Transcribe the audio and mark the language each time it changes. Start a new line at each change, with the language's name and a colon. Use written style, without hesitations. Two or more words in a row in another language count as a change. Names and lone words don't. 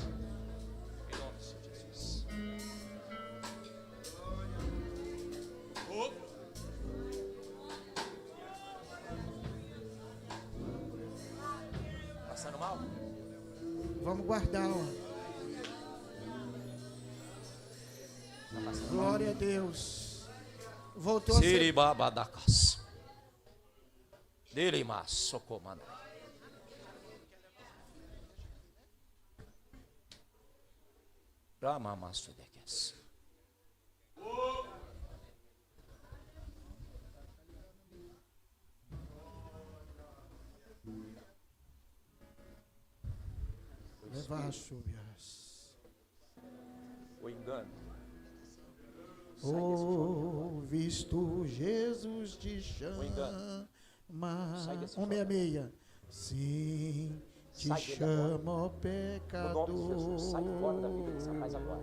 Portuguese: Em nome do Senhor Jesus. Passando mal? Vamos guardar, ó. Glória a Deus. Voltou a ser. Siribabadacas. Delimas, socomanda. Brahmamasudekes. Levachúbias. O engano. Visto Jesus te engano. chama. Sai desse 166. Sim, te Sai dele chama, ó No pecador. nome de Jesus, sai fora da vida desse rapaz agora.